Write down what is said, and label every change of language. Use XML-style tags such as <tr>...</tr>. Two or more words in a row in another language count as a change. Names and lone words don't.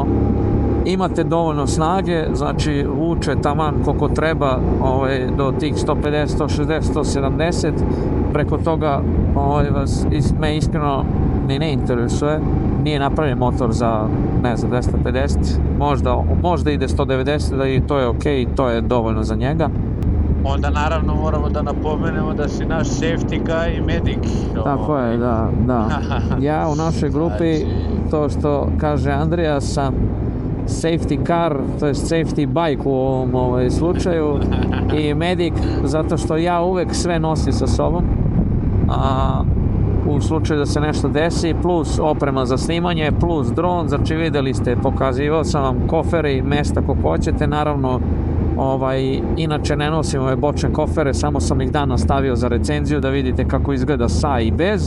<sr>Imate dovoljno snage, znači vuče taman koliko treba do tih 150, 160, 170, preko toga me iskreno ne interesuje, nije napravljen motor za, ne znam, 250, možda ide 190, da i to je okej, to je dovoljno za njega. Onda naravno moramo da napomenemo da si naš</sr> <en>safety guy</en> <sr>i medic. Tako je, da. Ja u našoj grupi, to što kaže Andrija, sam</sr> <en>safety car,</en> <sr>to je</sr> <en>safety bike</en> <sr>u ovom slučaju, i medic, zato što ja uvek sve nosim sa sobom, u slučaju da se nešto desi, plus oprema za snimanje, plus dron, znači videli ste, pokazivao sam vam kofere i mesta kako hoćete, naravno, inače ne nosim ove bočne kofere, samo sam ih danas stavio za recenziju da vidite kako izgleda sa i bez.</sr>